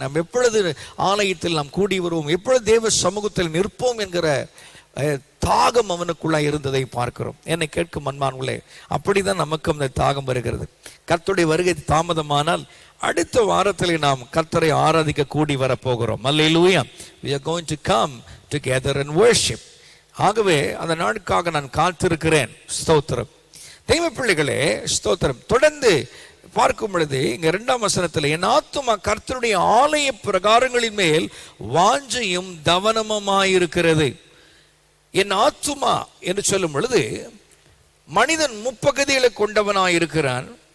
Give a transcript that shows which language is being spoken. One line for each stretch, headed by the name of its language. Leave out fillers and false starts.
Tamil: நாம் எப்பொழுது ஆலயத்தில் நாம் கூடி வருவோம், எப்பொழுது தேவ சமூகத்தில் நிற்போம் என்கிற தாகம் அவனுக்குள்ளாய் இருந்ததை பார்க்கிறோம். என்னை கேட்கும் அன்பானவர்களே, அப்படிதான் நமக்கும் அந்த தாகம் வருகிறது. கர்த்தருடைய வருகை தாமதமானால் அடுத்த வாரத்திலே நாம் கர்த்தரை ஆராதிக்க கூடி வர போகிறோம். அல்லேலூயா.
English: We are going to come together and worship.
Tamil: ஆகவே அந்த நாளுக்காக நான் காத்திருக்கிறேன். ஸ்தோத்திரம். தெய்வ பிள்ளைகளே, ஸ்தோத்திரம். தொடர்ந்து பார்க்கும் பொழுது இங்க 2ஆம் வசனத்தில், என் ஆத்துமா கர்த்தருடைய ஆலய பிரகாரங்களின் மேல் வாஞ்சையும் தவனமுமாயிருக்கிறது. என் ஆத்துமா என்று சொல்லும் பொழுது மனிதன் முப்பகுதிகளை கொண்டவனாயிருக்கிறான்.